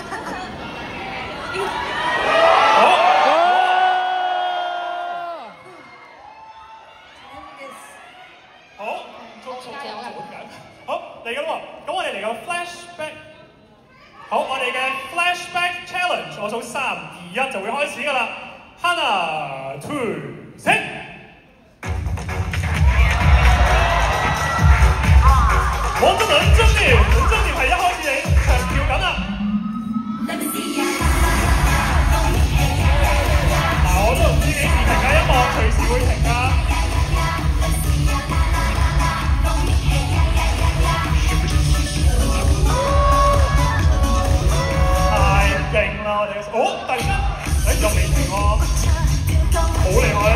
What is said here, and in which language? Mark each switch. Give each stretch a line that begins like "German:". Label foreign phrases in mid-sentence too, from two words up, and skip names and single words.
Cantonese: 好，好，好嚟緊喎。咁我哋嚟個 flashback。好，我哋嘅 flashback challenge， 我數3、2、1就會開始㗎啦。
Korean: 하나、둘、셋。
Cantonese: 먼저 은정님 係一開始你長跳緊啊！嗱，我都唔知幾時停嘅，音樂隨時會停㗎。太勁啦！我哋突然間，又未停喎，好厲害啊！